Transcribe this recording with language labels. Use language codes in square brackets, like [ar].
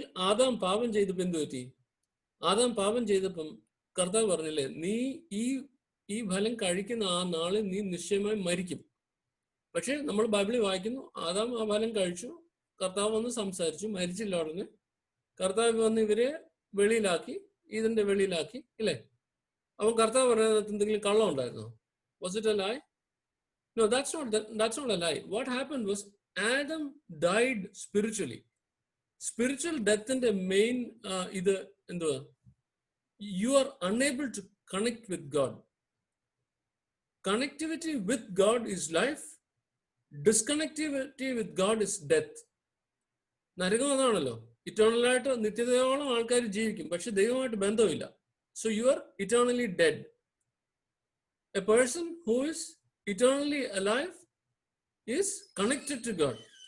[ml] Adam പാപം ചെയ്തപ്പോൾ എന്ത് പറ്റി? ആദാം പാപം ചെയ്തപ്പം കർത്താവ് പറഞ്ഞില്ലേ, നീ ഈ ഫലം കഴിക്കുന്ന ആ നാളിൽ നീ നിശ്ചയമായി മരിക്കും. പക്ഷെ നമ്മൾ ബൈബിളിൽ വായിക്കുന്നു, ആദാം ആ ഫലം കഴിച്ചു, കർത്താവ് വന്ന് സംസാരിച്ചു, മരിച്ചില്ല ഉടനെ. കർത്താവ് വന്ന് ഇവരെ വെളിയിലാക്കി, ഇതിന്റെ വെളിയിലാക്കി, ഇല്ലേ? അപ്പം കർത്താവ് പറയുന്നത് എന്തെങ്കിലും കള്ളം ഉണ്ടായിരുന്നോ? [en] Was it a lie? No, that's not a lie. What happened was Adam died spiritually. Spiritual death in the main [ml] ഇത് എന്തുവാ? [en] You are unable to connect with God. Connectivity with God is life. Disconnectivity with God is death. [ml] നരകം അതാണല്ലോ. ഇറ്റേണലായിട്ട് നിത്യതയോളം ആൾക്കാർ ജീവിക്കും, പക്ഷെ ദൈവമായിട്ട് ബന്ധമില്ല. [en] So you are eternally dead. A person who is eternally alive is connected to God.